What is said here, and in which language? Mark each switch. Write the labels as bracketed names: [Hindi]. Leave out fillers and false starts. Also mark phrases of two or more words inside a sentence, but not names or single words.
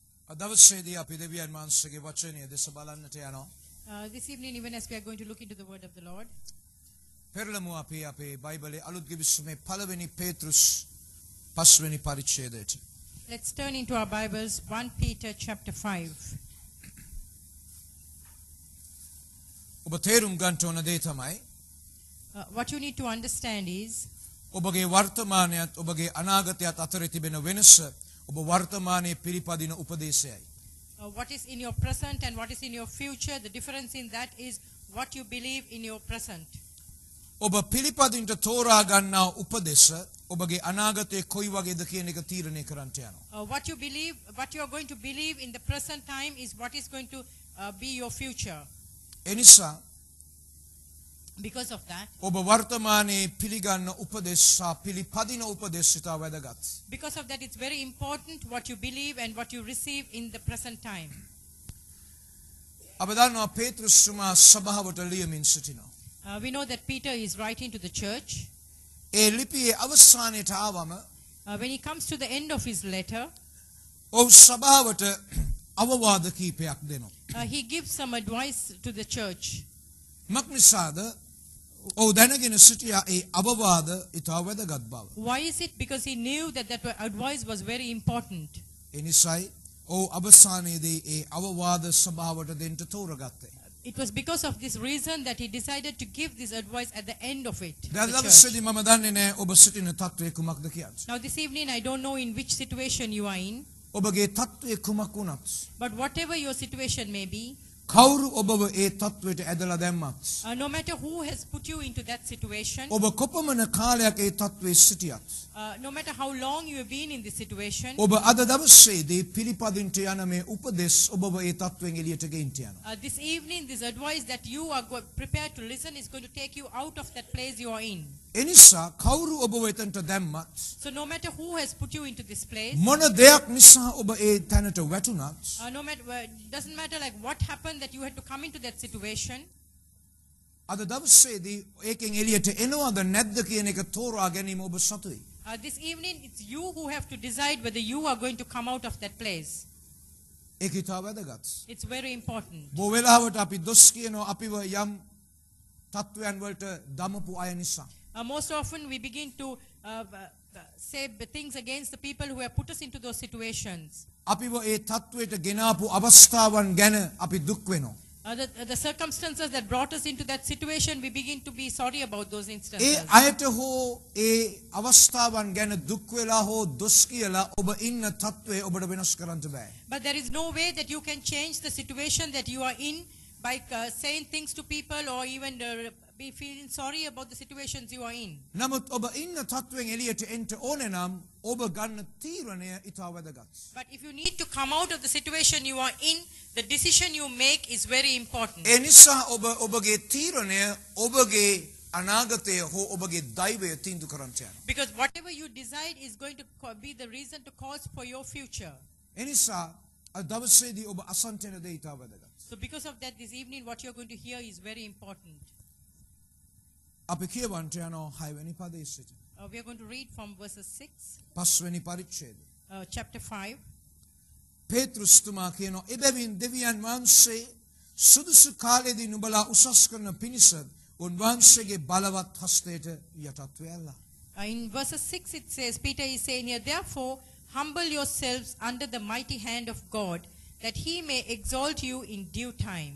[Sinhala] දවසේදී අපි දෙවියන් වහන්සේගේ වචනය දෙස බලන්නට යනවා. [English] This evening, even as we are going to look into the word of the Lord, [Sinhala] පෙරළමු අපි අපේ බයිබලයේ අලුත් ගිවිසුමේ පළවෙනි පේතෘස් 5 වෙනි පරිච්ඡේදයට. [English] let's turn into our Bibles, 1 Peter chapter 5. [Sinhala] ඔබ තේරුම් ගන්න ඕන දේ තමයි [English] What you need to understand is, [Sinhala] ඔබගේ වර්තමානයත් ඔබගේ අනාගතයත් අතර තිබෙන වෙනස ඔබ වර්තමානයේ පිළිපදින උපදේශයයි. [English] what is in your present and what is in your future. The difference in that is what you believe in your present. [Sinhala] ඔබ පිළිපදින්ට තෝරා ගන්නා උපදේශ ඔබගේ අනාගතයේ කොයි වගේද කියන එක තීරණය කරන්නට යනවා. [English] What you believe, what you are going to believe in the present time is what is going to be your future. [Sinhala] එනිසා [English] Because of that, [Sinhala] ඔබ වර්තමානයේ පිළිගන්න උපදේශ සහ පිළිපදින උපදේශ ඉතා වැදගත්. [English] because of that, it's very important what you believe and what you receive in the present time. [Sinhala] අප දන්නවා පේතෘස් තුමා සභාවට ලියමින් සිටිනවා. [English] We know that Peter is writing to the church. [Sinhala] ඒ ලිපියේ අවසානයට ආවම [English] When he comes to the end of his letter, [Sinhala] ඔව් සභාවට අවවාද කීපයක් දෙනවා. [English] he gives some advice to the church. [Sinhala] මක්නිසාද ඔව් දැනගෙන සිටියා ඒ අවවාද ඉතා වැදගත් බව. [English] Why is it? Because he knew that that advice was very important. [Sinhala] ඒ නිසායි ඔව් අවසානයේදී ඒ අවවාද සභාවට දෙන්න තෝරගත්තේ. [English] It was because of this reason that he decided to give this advice at the end of it. to the [Sinhala] දැන් [English] church. [Sinhala] දවසේදී මම දන්නේ නැහැ ඔබ සිටින තත්ත්වය කුමක්ද කියන්නේ. [English] Now this evening, I don't know in which situation you are in, [Sinhala] ඔබගේ තත්ත්වය කුමක් වුණත් [English] but whatever your situation may be, [Sinhala] කවුරු ඔබව ඒ තත්ත්වයට ඇදලා දැම්මත් [English] no matter who has put you into that situation, [Sinhala] ඔබ කොපමණ කාලයක් ඒ තත්ත්වයේ සිටියත් [English] no matter how long you have been in this situation, [Sinhala] ඔබ අද දවසේදී පිළිපදින්ට යන මේ උපදෙස් ඔබව ඒ තත්ත්වයෙන් එළියට ගෙයින්ට යනවා. [English] this evening, this advice that you are prepared to listen is going to take you out of that place you are in. [Sinhala] එනිසා කවුරු ඔබව එතනට දැම්මත් [English] So no matter who has put you into this place, [Sinhala] මොන දෙයක් නිසා ඔබ ඒ තැනට වැටුණත් [English] no matter, doesn't matter like what happened that you had to come into that situation, [Sinhala] අද දවසේදී ඒකෙන් එළියට එනවද නැද්ද කියන එක තෝරා ගැනීම ඔබ සතුයි. [English] this evening it's you who have to decide whether you are going to come out of that place. [Sinhala] ඒක ඉතා වැදගත්. [English] It's very important. [Sinhala] බොහෝ වෙලාවට අපි දොස් කියනවා අපිව යම් තත්ත්වයන් වලට දමපු අය නිසා. [English] Most often we begin to say things against the people who have put us into those situations. [Sinhala] අපිව ඒ තත්ත්වයට ගෙනාපු අවස්ථාවන් ගැන අපි දුක් වෙනවා. [English] The circumstances that brought us into that situation, we begin to be sorry about those [Sinhala] ඒ [English] instances. [Sinhala] අයට හෝ ඒ අවස්ථාවන් ගැන දුක් වෙලා හෝ දොස් කියලා ඔබ ඉන්න තත්ත්වය ඔබට වෙනස් කරන්න බෑ. [English] But there is no way that you can change the situation that you are in by saying things to people or even be feeling sorry about the situations you are in. [Sinhala] නමුත් ඔබ ඉන්න තත්ත්වයෙන් එළියට එන්න ඕනේ නම් ඔබ ගන්න තීරණය ඉතා වැදගත්. [English] But if you need to come out of the situation you are in, the decision you make is very important. [Sinhala] ඒ නිසා ඔබ ඔබගේ තීරණය ඔබගේ අනාගතය හෝ ඔබගේ දෛවය තීන්දුව කරන්න යනවා. [English] Because whatever you decide is going to be the reason to cause for your future. [Sinhala] ඒ නිසා අද දවසේදී ඔබ අසන්ත යන දේ ඉතා වැදගත්. [English] So because of that, this evening what you are going to hear is very important. [Sinhala] අපි කියවන්ට යනවා 6 වෙනි පදයේ සිට. [English] We are going to read from verses 6, [Sinhala] 5 වෙනි පරිච්ඡේදය. [English] chapter 5. [Sinhala] පේතෘස් තුමා කියනවා එබැවින් දෙවියන් වහන්සේ සුදුසු කාලෙදී නුඹලා උසස් කරන පිණිස උන්වහන්සේගේ බලවත් හස්තයට යටත් වෙලා. [English] In verses 6 it says, Peter is saying here, therefore humble yourselves under the mighty hand of God, that he may exalt you in due time.